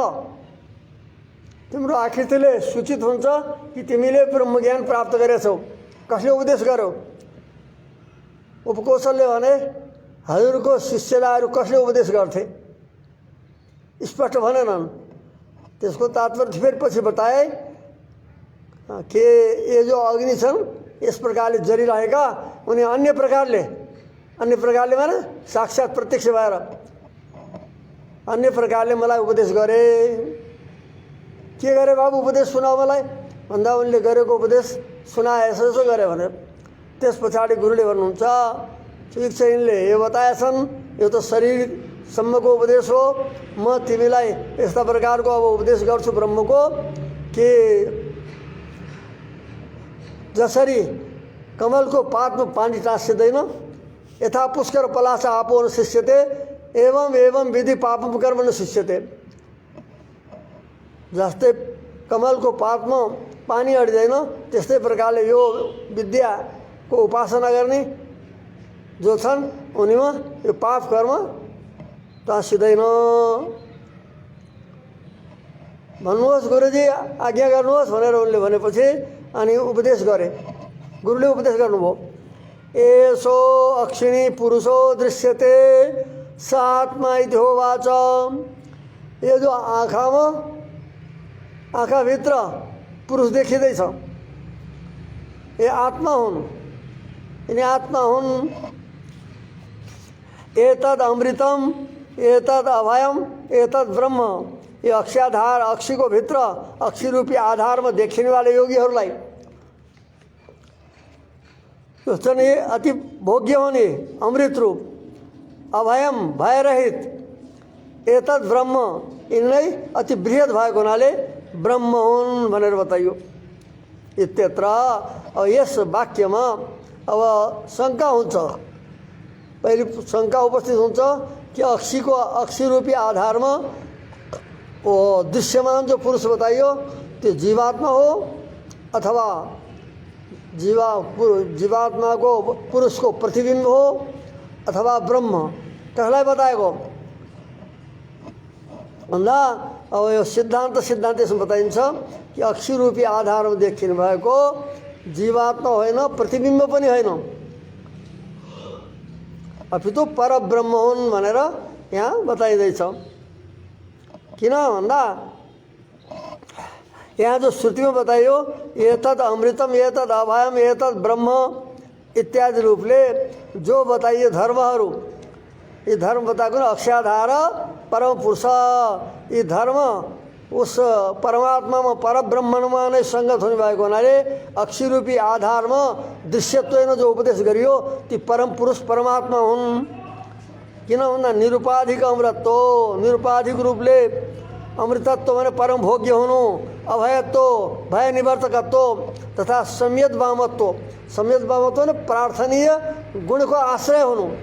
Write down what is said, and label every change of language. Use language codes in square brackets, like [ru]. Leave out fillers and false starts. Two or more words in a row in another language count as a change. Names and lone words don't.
[ne] तिम्रो आकृतिले सूचित हुन्छ कि तिमीले ब्रह्मज्ञान प्राप्त गरेछौ। कसले उपदेश गर्यो? उपकोशलले भने, हजुरको शिष्यलाई कसले उपदेश गर्थे? स्पष्ट भनेनन्। त्यसको तात्पर्य फेरि पछि बताए कि ये जो अग्नि छन् यस प्रकारले जलिरहेका, उनी अन्य प्रकारले माने साक्षात प्रत्यक्ष भएर अन्य प्रकारले मलाई उपदेश गरे। के गरे बाबु? उपदेश सुनाऊ मलाई भन्दा उनले गरेको उपदेश सुनाए, यसो गरे भनेर। त्यस पछाडि गुरुले भन्नुहुन्छ, ठिक छ, यिनले यो बताएछन्, यो त शरीरसम्मको उपदेश हो। म तिमीलाई यस्ता प्रकारको अब उपदेश गर्छु ब्रह्मको कि जसरी कमलको पातमा पानी टाँसिँदैन, [sa] यथा पुष्कर पलाश आपो न शिष्यते, एवं एवं विधि पापम कर्म न शिष्यते। [ne] जस्तै कमलको पातमा पानी अड्दैन, त्यस्तै प्रकारले यो विद्याको उपासना गर्ने जो छन् उनीमा यो पाप कर्म टाँसिँदैन। भन्नुहोस् गुरुजी, आज्ञा गर्नुहोस् भनेर उनले भनेपछि अनि उपदेश गरे। गुरुले उपदेश गर्नुभयो, [sa] एसो अक्षिणी पुरुषो दृश्यते स आत्मा इति होवाच। [ne] यो जो आँखाभित्र पुरुष देखिँदैछ, ये आत्मा हुन्, यिनी आत्मा हुन्। [sa] एतद् अमृतम एतद् अभयम एतद् ब्रह्म। [ne] यो अक्षाधार, अक्षीको भित्र अक्षी रूपी आधारमा देखिने वाले योगीहरूलाई यो चाहिँ अति भोग्य हुने अमृत रूप, अभयम भयरहित, [sa] एतद् ब्रह्म, [ne] यिनै अति बृहत भएको हुनाले ब्रह्म हुन् भनेर बताइयो। इत्यत्र अब यस वाक्यमा अब शङ्का हुन्छ। पहिले शङ्का उपस्थित हुन्छ कि अक्षी रूपी आधारमा वो दृश्यमान जो पुरुष बताइयो त्यो जीवात्मा हो अथवा जीवात्मा को पुरुष को प्रतिबिंब हो अथवा ब्रह्म, कसलाई बताएको भन्दा अब यो सिद्धान्त यसमा बताइन्छ कि अक्षी रूपी आधारमा देखिनु भएको जीवात्मा होइन, प्रतिबिम्ब पनि होइन, अपितु परब्रह्म हुन् भनेर यहाँ बताइँदैछ। किन भन्दा यहाँ जो श्रुतिमा बताइयो [sa] एतद् अमृतम एतद् अभयम एतद् ब्रह्म [ne] इत्यादि रूपले जो बताइए धर्महरू, ये धर्म बताएको अक्षाधार परम पुरुष, ये धर्म उस परमात्मामा परब्रह्ममा नै सङ्गत हुने भएको हुनाले अक्षी रूपी आधारमा दृश्यत्वमा जो उपदेश गरियो ती परम पुरुष परमात्मा हुन्। किन भन्दा निरुपाधिक अमृतत्व, निरुपाधिक रूपले अमृतत्व भने परम भोग्य हुनु, अभयत्व भय निवर्तकत्व तथा सम्यद वामत्व, सम्यद वामत्व भने प्रार्थनीय गुणको आश्रय हुनु।